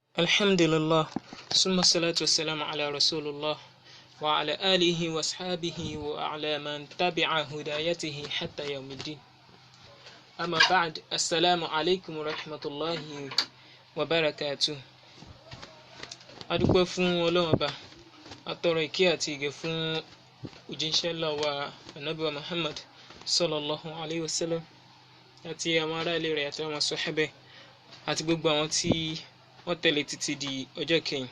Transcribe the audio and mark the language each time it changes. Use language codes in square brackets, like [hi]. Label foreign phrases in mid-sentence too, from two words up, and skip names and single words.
[ar] الحمد لله ثم الصلاة والسلام على رسول الله وعلى آله وأصحابه وعلى من تبع هدايته حتى يوم الدين. أما بعد السلام عليكم ورحمة الله وبركاته. [yo] Adúpẹ́ fún Ọlọ́run Ọba, atọrọ ìkẹ́ àti ìgẹ̀ fún òjíṣẹ́ ńlá wa Ànábì wa Muhammad [ar] صلى الله عليه وسلم [yo] àti àwọn ará ilé rẹ̀ àti àwọn sàhábà àti gbogbo àwọn tí wọ́n tẹ̀lé títí di ọjọ́ kẹyìn.